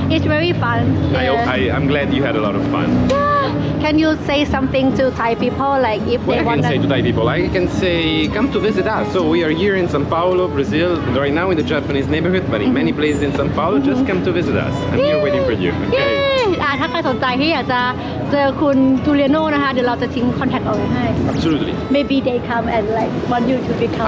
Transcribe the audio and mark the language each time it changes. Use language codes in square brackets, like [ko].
[en] It's very fun. I'm glad you had a lot of fun. Can you say something to Thai people, like if What they I want can say to Thai people, I can say come to visit us. So we are here in São Paulo, Brazil, right now in the Japanese neighborhood, but in many places in São Paulo, just come to visit us. I'm here waiting for you. เย้ Okay. [th] ถ้าใครสนใจที่อยากจะเจอคุณจูเลียโน่นะคะ เดี๋ยวเราจะทิ้งคอนแทคเอาไว้ให้ [en] Absolutely. Maybe they come and like want you to become